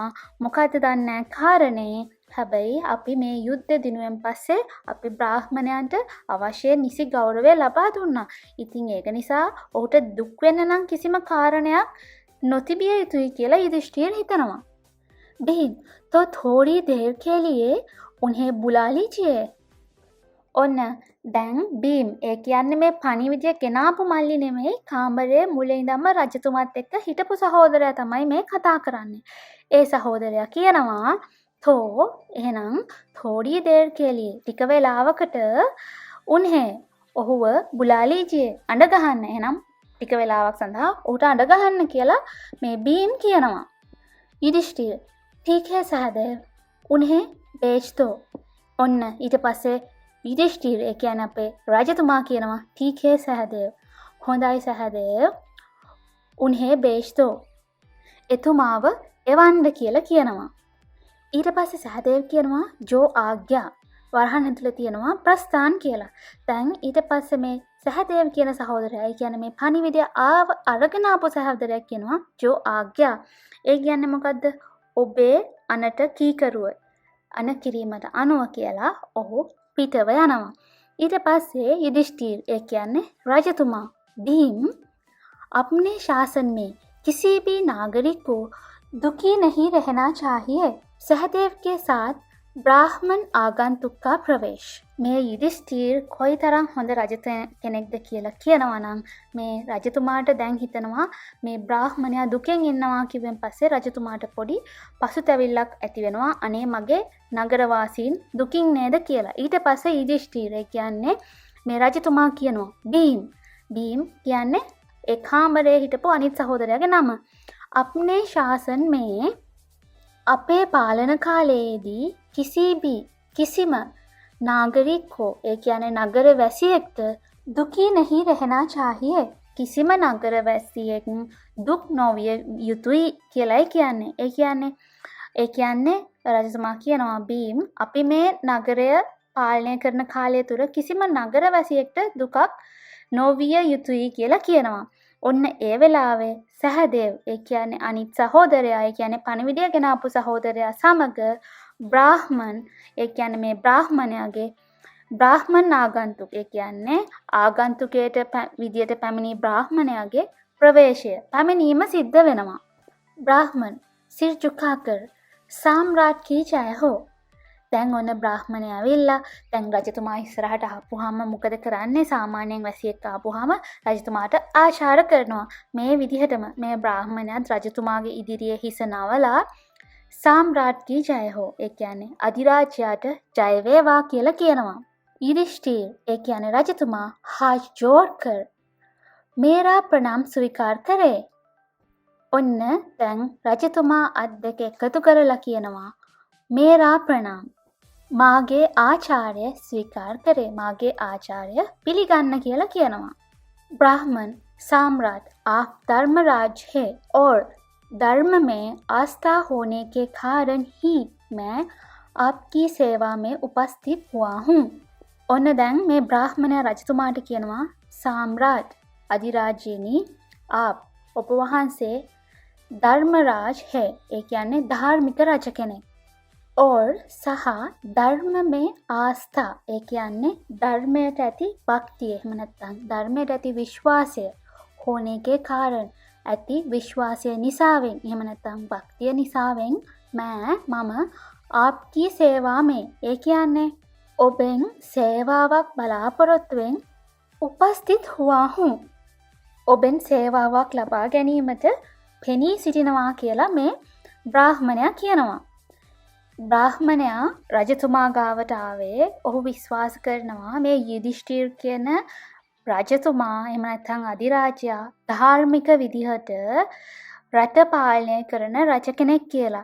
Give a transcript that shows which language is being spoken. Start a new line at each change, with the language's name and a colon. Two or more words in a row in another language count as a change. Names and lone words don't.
Sinhala: මොකද්ද දන්නේ කාරණේ? හැබැයි අපි මේ යුද්ධ දිනුවෙන් පස්සේ අපි බ්‍රාහ්මණයන්ට අවශ්‍ය නිසි ගෞරවය ලබා දුන්නා. ඉතින් ඒක නිසා ඔහුට දුක් වෙන්න නම් කිසිම කාරණයක් නොතිබිය යුතුයි කියලා යුධිෂ්ඨිර හිතනවා.
Hindi: बहन तो थोड़ी देर के लिए उन्हें बुला लीजिए.
Sinhala: ඔන්න දැන් බීම් ඒ කියන්නේ මේ පණිවිඩය ගෙනාපු මල්ලි නෙමෙයි කාමරයේ මුලින් ඉඳන්ම රජතුමාත් එක්ක හිටපු සහෝදරයා තමයි මේ කතා කරන්නේ. ඒ සහෝදරයා කියනවා තෝ එහෙනම්
Hindi: थोड़ी देर के लिए
Sinhala: ටික වෙලාවකට උන්හේ ඔහුව
Hindi: बुला लीजिए
Sinhala: අඬ ගහන්න. එහෙනම් ටික වෙලාවක් සඳහා ඔහුට අඬ ගහන්න කියලා මේ බීම් කියනවා.
Hindi: युधिष्ठिर ठीक है सहदेव उन्हें बेच दो.
Sinhala: ඔන්න ඊට පස්සේ युधिष्ठिर ඒ කියන්නේ අපේ රජතුමා කියනවා
Hindi: ठीक है सहदेव
Sinhala: හොඳයි සහදේව
Hindi: उन्हें बेच दो.
Sinhala: එතුමාව එවන්න කියලා කියනවා. ඊට පස්සේ සහදේව කියනවා
Hindi: जो आज्ञा
Sinhala: වරහන් ඇතුළේ තියෙනවා ප්‍රස්ථාන කියලා. දැන් ඊට පස්සේ මේ සහදේව කියන සහෝදරයා ඒ කියන්නේ මේ පණිවිඩය අරගෙන ආපු සහෝදරයා කියනවා
Hindi: जो आज्ञा.
Sinhala: ඒ කියන්නේ මොකද්ද? ඔබේ අනට කීකරුව අන කිරීමට අනුව කියලා ඔහු පිටව යනවා. ඊට පස්සේ युधिष्ठिर ඒ කියන්නේ රජතුමා
Hindi: भीम अपने शासन में किसी भी नागरिक को दुखी नहीं रहना चाहिए. सहदेव के साथ ब्राह्मण आगंतुक का प्रवेश.
Sinhala: මේ युधिष्ठिर කොයිතරම් හොඳ රජ කෙනෙක්ද කියලා කියනවා නම් මේ රජතුමාට දැන් හිතනවා මේ බ්‍රාහ්මණයා දුකෙන් ඉන්නවා කිව්වෙන් පස්සේ රජතුමාට පොඩි පසුතැවිල්ලක් ඇති වෙනවා. අනේ මගේ නගරවාසීන් දුකින් නේද කියලා. ඊට පස්සේ युधिष्ठिर කියන්නේ මේ රජතුමා කියනවා भीम කියන්නේ ඒ කාමරේ හිටපු අනිත් සහෝදරයාගේ නම.
Hindi: अपने शासन में
Sinhala: අපේ පාලන කාලයේදී කිසිම
Hindi: नागरिक को
Sinhala: ඒ කියන්නේ නගර වැසියෙක්ට
Hindi: दुखी नहीं रहना चाहिए.
Sinhala: කිසිම නගර වැසියෙක් දුක් නොවිය යුතුයි කියලායි කියන්නේ. ඒ කියන්නේ රජතුමා කියනවා බීම් අපි මේ නගරය පාලනය කරන කාලය තුර කිසිම නගර වැසියෙක්ට දුකක් නොවිය යුතුයි කියලා කියනවා. ඔන්න ඒ වෙලාවේ සහදේව ඒ කියන්නේ අනිත් සහෝදරයා ඒ කියන්නේ පණිවිඩය ගෙනාපු සහෝදරයා සමග බ්‍රාහ්මන් ඒ කියන්නේ මේ බ්‍රාහ්මණයාගේ බ්‍රාහ්මණ ආගන්තුක ඒ කියන්නේ ආගන්තුකයට විදියට පැමිණි බ්‍රාහ්මණයාගේ ප්‍රවේශය පැමිණීම සිද්ධ වෙනවා.
Hindi: ब्राह्मण सिर झुकाकर सम्राट की जय हो.
Sinhala: දැන් ඔන්න බ්‍රාහ්මණය ඇවිල්ලා දැන් රජතුමා ඉස්සරහට ආපුවාම මොකද කරන්නේ? සාමාන්‍යයෙන් වැසියෙක් ආපුවාම රජතුමාට ආචාර කරනවා. මේ විදිහටම මේ බ්‍රාහ්මණයාත් රජතුමාගේ ඉදිරියේ හිස නවලා
Hindi: सम्राट की जय हो
Sinhala: ඒ කියන්නේ අධිරාජ්‍යයට ජය වේවා කියලා කියනවා.
Hindi: युधिष्ठिर
Sinhala: ඒ කියන්නේ රජතුමා
Hindi: हाथ जोड़कर मेरा प्रणाम स्वीकार करे.
Sinhala: ඔන්න දැන් රජතුමා අත් දෙක එකතු කරලා කියනවා
Hindi: मेरा प्रणाम
Sinhala: මාගේ ආචාර්ය
Hindi: स्वीकार करे.
Sinhala: මාගේ ආචාර්ය පිළිගන්න කියලා කියනවා.
Hindi: ब्राह्मण सम्राट आप धर्मराज है और धर्म में आस्था होने के कारण ही मैं आपकी सेवा में उपस्थित हुआ हूँ.
Sinhala: ඔන්න දැන් මේ බ්‍රාහ්මණයා රජතුමාට කියනවා සම්රාට් අධිරාජ්‍යනි ඔබ වහන්සේ
Hindi: धर्मराज है
Sinhala: ඒ කියන්නේ ධාර්මික රජ කෙනෙක්. और සහ ධර්ම
Hindi: में आस्था
Sinhala: ඒ කියන්නේ ධර්මයට ඇති භක්තිය එහෙම නැත්නම් ධර්මයට ඇති විශ්වාසය
Hindi: होने के कारण
Sinhala: ඇති විශ්වාසය නිසාවෙන් එහෙම නැත්නම් භක්තිය නිසාවෙන් මම
Hindi: आपकी सेवा में
Sinhala: ඒ කියන්නේ ඔබෙන් සේවාවක් බලාපොරොත්තුවෙන්
Hindi: उपस्थित हुआ हूँ.
Sinhala: ඔබෙන් සේවාවක් ලබා ගැනීමට පෙනී සිටිනවා කියලා මේ බ්‍රාහ්මණයා කියනවා. බ්‍රාහ්මණයා රජතුමා ගාවට ආවේ ඔහු විශ්වාස කරනවා මේ युधिष्ठिर කියන රජතුමා එහෙම නැත්නම් අධිරාජයා ධාර්මික විදිහට රට පාලනය කරන රජ කෙනෙක් කියලා.